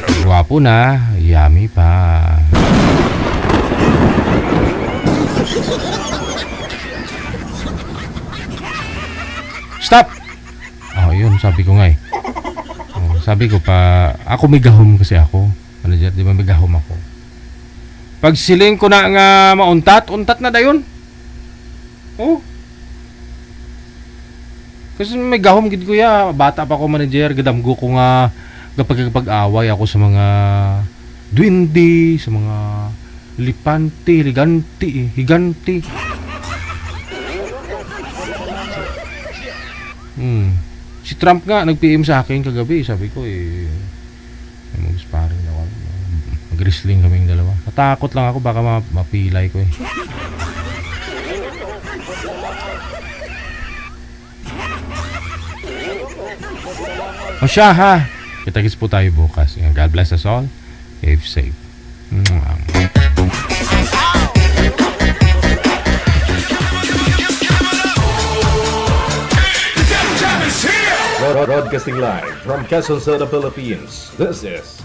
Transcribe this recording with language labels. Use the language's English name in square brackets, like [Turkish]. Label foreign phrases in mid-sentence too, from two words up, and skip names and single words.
[Filipino] Guwapo na, yummy pa. Stop! Oh, yun, sabi ko nga eh. Sabi ko pa, ako may gahom kasi ako. Manager, di ba may gahom ako? [Hiligaynon] Pag siling ko na nga untat na dayon. Oh. Kasi may gahom gid ko ya, bata pa ako manager, gadamgo ko nga kapag-away ako sa mga duwende, sa mga lipanti, higanti. [Filipino] Si Trump nga nag-PM sa akin kagabi, sabi ko mag-sparring na ako. Mag-wrestling kaming dalawa. Natakot lang ako baka mapilay ko eh. O siya ha. Kita-kits po tayo bukas. [English] God bless us all. Keep safe. Broadcasting live from Quezon City, Philippines. This is